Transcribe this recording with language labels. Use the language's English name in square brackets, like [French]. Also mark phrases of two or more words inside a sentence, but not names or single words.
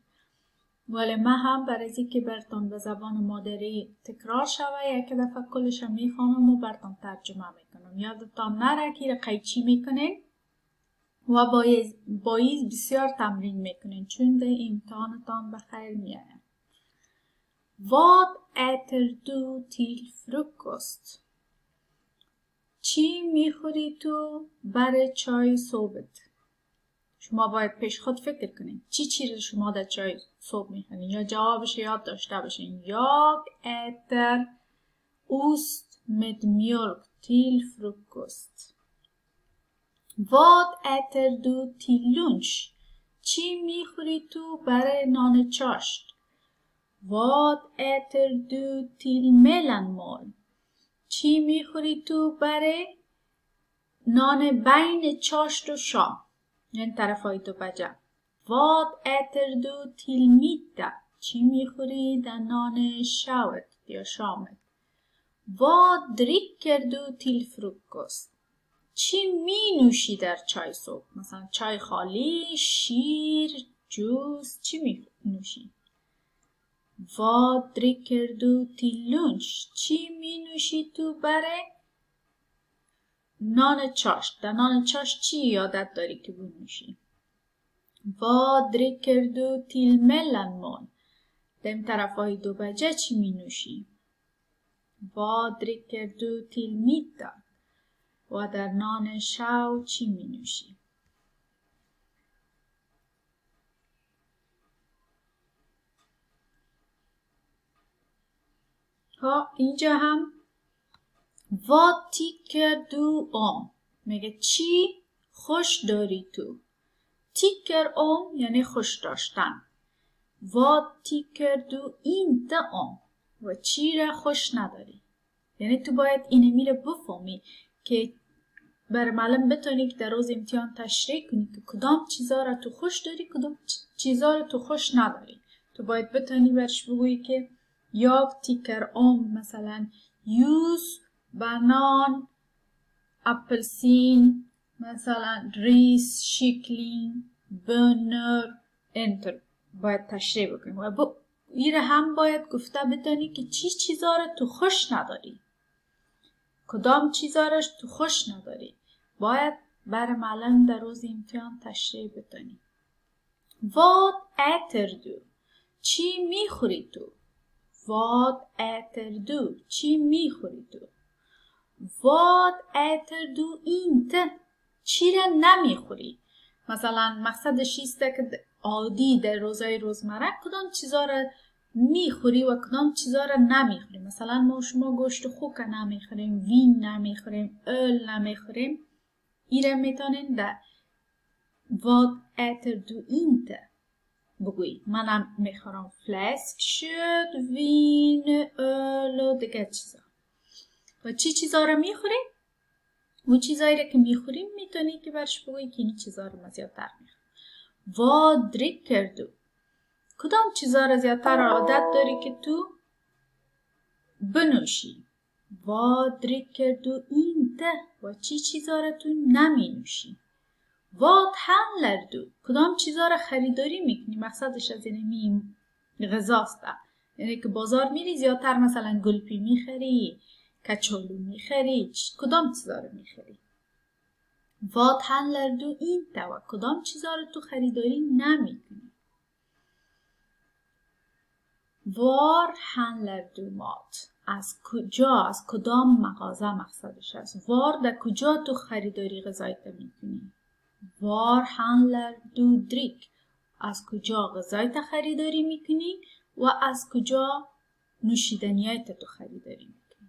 [Persian] ولی من هم برای از که براتون به زبان مادری تکرار شوه یک دفعه کلش میخوانم و براتون ترجمه میکنم. یادتان نره که قیچی میکنین و باید بسیار تمرین میکنین چون در امتحانتان به خیر میاید. [Swedish] Vad äter du till frukost? [Persian] چی میخوری تو برای چای صبحت؟ شما باید پیش خود فکر کنید چی چیز شما در چای صبح میخورین یا جوابش یاد داشته باشین. [Swedish] Jag äter ost med mjölk till frukost. Vad äter du till lunch? [Persian] چی میخوری تو برای نان چاشت؟ [Swedish] Vad äter du till mellanmål? [Persian] چی میخوری تو برای نان بین چاشت و شام؟ یعنی طرفای دو بجه. [Swedish] Vad äter du till middag? [Persian] چی میخوری در نان شوت یا شامت؟ [Swedish] Vad dricker du till frukost? [Persian] چی می نوشی در چای صبح؟ مثلا چای خالی، شیر، جوس، چی می نوشی؟ [Swedish] Vad dricker du till lunch? [Persian] چی می نوشی تو برای نان چاشت؟ در نان چاشت چی یادت داری که بنوشی؟ [Swedish] Vad dricker du till mellanmål? [Persian] در طرفای دو بجه چی می نوشی؟ [Swedish] Vad dricker du till middag? [Persian] و در نان شو چی می نوشی؟ اینجا هم [Swedish] Vad tycker du om؟ [Persian] میگه چی خوش داری تو؟ [Swedish] tycker om [Persian] یعنی خوش داشتن. [Swedish] Vad tycker du inte om؟ [Persian] و چی را خوش نداری؟ یعنی تو باید اینه میره بفهمی که بر معلم بتونی که در روز امتحان تشریح کنی که کدام چیزا را تو خوش داری، کدام چیزا را تو خوش نداری. تو باید بتونی برش بگویی که [Swedish] jag tycker om [Persian] مثلا juice، بانان، apelsin، مثلا ریس، [Swedish] kyckling، bönor، [Persian] انتر. باید تشریح بکنی و این هم باید گفته بدانی که چی چیزا را تو خوش نداری، کدام چیزا را تو خوش نداری. باید بر معلم در روز امتحان تشریح بدانی. [Swedish] Vad äter du؟ [Persian] چی میخوری تو؟ [Swedish] Vad äter du؟ [Persian] چی میخوری تو؟ [Swedish] Vad äter du inte؟ [Persian] چی را نمیخوری؟ مثلا مقصدش است که عادی در روزهای روزمره کدام چیزا را میخوری و کدام چیزا را نمیخوری. مثلا ما شما گوشت خوک نمیخوریم، وین نمیخوریم، öl نمیخوریم. این را میتونین در [Swedish] Vad äter du inte [Persian] بگویی. منم میخورم فلسک، کött، وین، öl و دیگه چیزا. و چی چیزا را میخوریم؟ و چیزایی را که میخوریم میتونی که برش بگویی که این چیزا را ما زیادتر میخوریم. [Swedish] Vad dricker du؟ [Persian] کدام چیزا را زیادتر عادت داری که تو بنوشی؟ [Swedish] Vad dricker du inte؟ [Persian] و چی چیزا را تو نمی نوشی؟ [Swedish] Vad handlar du؟ [Persian] کدام چیزا را خریداری میکنی؟ مقصدش از اینمی غذاست. یعنی که بازار میری زیادتر مثلا گلپی میخری، کچالو میخری، کدام چیزا را میخری؟ [Swedish] Vad handlar du inte؟ [Persian] و کدام چیزا را تو خریداری نمیکنی؟ [Swedish] Var handlar du mat؟ [Persian] از کجا، از کدام مغازه مقصدش است. Var در کجا تو خریداری غذایت میکنی؟ [Swedish] Var handlar du dryck؟ [Persian] از کجا غذایت خریداری میکنی و از کجا نوشیدنیایت تو خریداری میکنی.